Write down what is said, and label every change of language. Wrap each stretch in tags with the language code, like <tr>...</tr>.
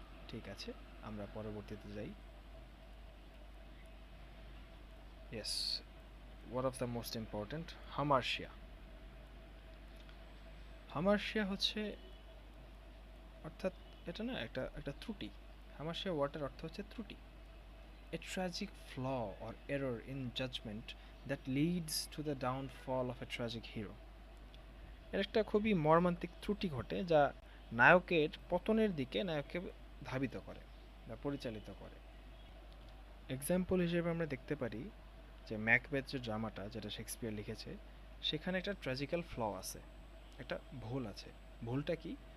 <bn>ঠিক আছে, আমরা পরবর্তীতে যাই।</bn> <en>Yes, one of the most important, hamartia.</en> <bn>হামার্শিয়া হচ্ছে, অর্থাৎ এটা না একটা একটা ত্রুটি। হামার্শিয়া ওয়ার্ডের অর্থ হচ্ছে ত্রুটি।</bn> <en>A tragic flaw or error in judgment that leads to the downfall of a tragic hero.</en> <bn>এর একটা খুবই মর্মান্তিক ত্রুটি ঘটে যা নায়কের পতনের দিকে নায়ককে ধাবিত করে বা পরিচালিত করে। এক্সাম্পল হিসেবে আমরা দেখতে পারি যে ম্যাকবেথ যে ড্রামাটা, যেটা শেক্সপিয়ার লিখেছে, সেখানে একটা ট্র্যাজিক্যাল ফ্ল আছে, একটা ভুল আছে। ভুলটা কি?</bn>